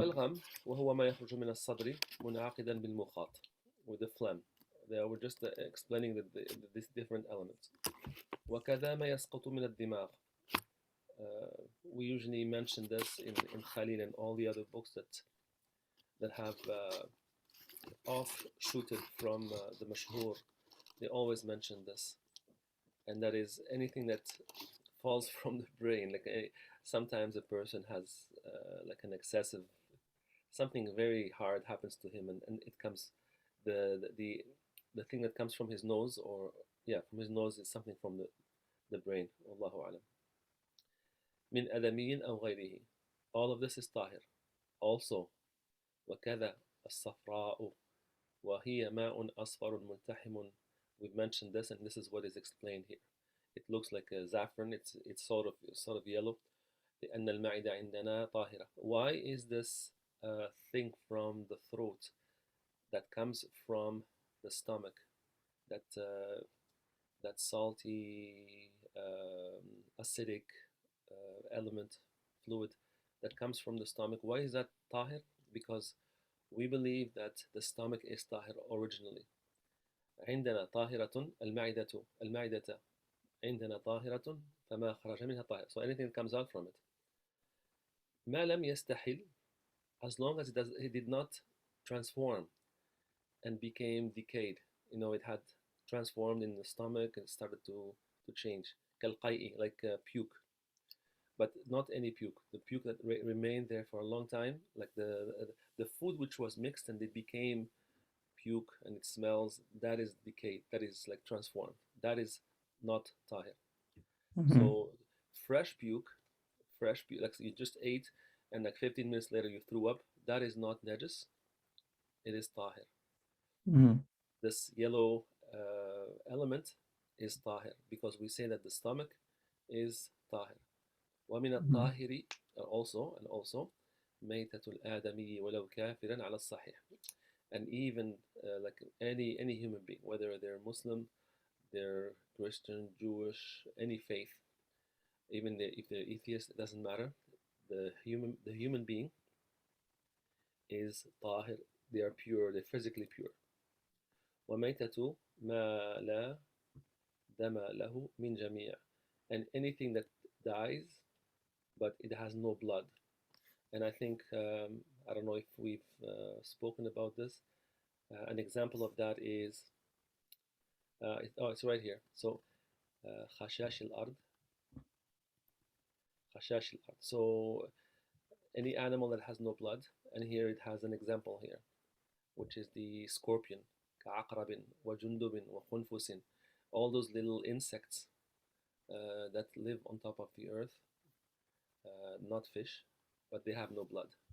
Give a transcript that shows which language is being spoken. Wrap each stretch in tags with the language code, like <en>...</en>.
<ar>البلغم وهو ما يخرج من الصدر منعقدا بالمخاط,</ar> <en>with the phlegm. They were just explaining these different elements.</en> <ar>وكذا ما يسقط من الدماغ.</ar> <en>We usually mention this in Khalil and all the other books that have offshooted from the mashhur. They always mention this, and that is anything that falls from the brain. Like sometimes a person has like an excessive, something very hard happens to him, and it comes, the thing that comes from his nose, or yeah, from his nose, is something from the brain.</en> <ar>Wallahu alam. من أدمي أو غيره.</ar> <en>All of this is طاهر.</en> <ar>Also, وكذا الصفراء وهي ماء أصفر ملتحم.</ar> <en>We've mentioned this, and this is what is explained here. It looks like a saffron. It's sort of yellow.</en> <ar>لأن المعدة عندنا طاهرة.</ar> <en>Why is this thing from the throat that comes from the stomach, that salty, acidic element, fluid that comes from the stomach? Why is that tahir? Because we believe that the stomach is tahir originally.</en> <ar>عندنا طاهرة المعدة عندنا طاهرة فما خرج منها طاهر.</ar> <en>So anything that comes out from it.</en> <ar>ما لم يستحل,</ar> <en>as long as it did not transform and became decayed. It had transformed in the stomach and started to change. كالقيء, like puke. But not any puke. The puke that remained there for a long time, like the food which was mixed and it became puke and it smells, that is decayed. That is like transformed. That is not tahir. Mm-hmm. So fresh puke, like you just ate and like 15 minutes later you threw up, that is not najis. It is tahir. Mm-hmm. This yellow element is tahir, because we say that the stomach is tahir.</en> <ar>ومن الطاهر also ميتة الآدمي ولو كافرا على الصحيح.</ar> <en>And even like any human being, whether they're Muslim, they're Christian, Jewish, any faith, even if they're atheist, it doesn't matter. The human being is tahir. They are pure. They're physically pure.</en> <ar>وميتة ما لا دم له من جميع,</ar> <en>and anything that dies but it has no blood. And I think I don't know if we've spoken about this. An example of that is it's right here.</en> <ar>So خشاش الأرض, خشاش الأرض.</ar> <en>So any animal that has no blood, and here it has an example here, which is the scorpion,</en> <ar>كعقرب وجندب وخنفس,</ar> <en>all those little insects that live on top of the earth, not fish, but they have no blood.</en>